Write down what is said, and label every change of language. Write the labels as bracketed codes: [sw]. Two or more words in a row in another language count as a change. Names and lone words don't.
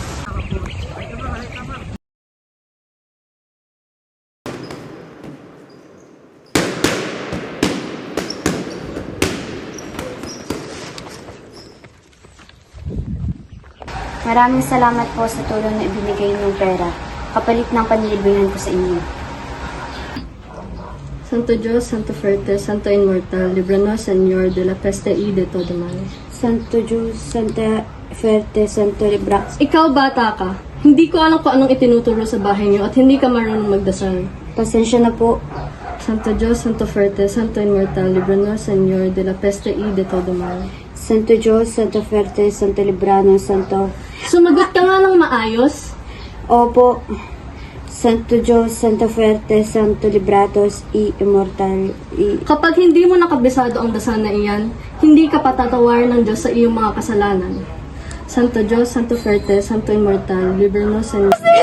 [tl] Maraming salamat po sa tulong na ibinigay niyong pera, kapalit ng panlilibihan ko sa inyo. [es] Santo Dios, Santo Fuerte, Santo Immortal, libranos Señor de la peste y de todo mal. Santo Diyos, Santa Fuerte, Santo Libra. [tl] Ikaw bata ka. Hindi ko alam kung anong itinuturo sa bahay niyo at hindi ka marunong magdasal. Pasensya na po. [es] Santo Dios, Santo Fuerte, Santo Immortal, libranos Señor de la peste y de todo mal. Santo Diyos, Santo Fuerte, Santo Librano, Santo... [tl] Sumagot ka nga ng maayos. Opo. [es] Santo Diyos, Santo Fuerte, Santo Libratos, Immortal, [tl] Kapag hindi mo nakabisado ang dasal na iyan, hindi ka patatawarin ng Diyos sa iyong mga kasalanan. [es] Santo Diyos, Santo Fuerte, Santo Immortal, libranos Señor.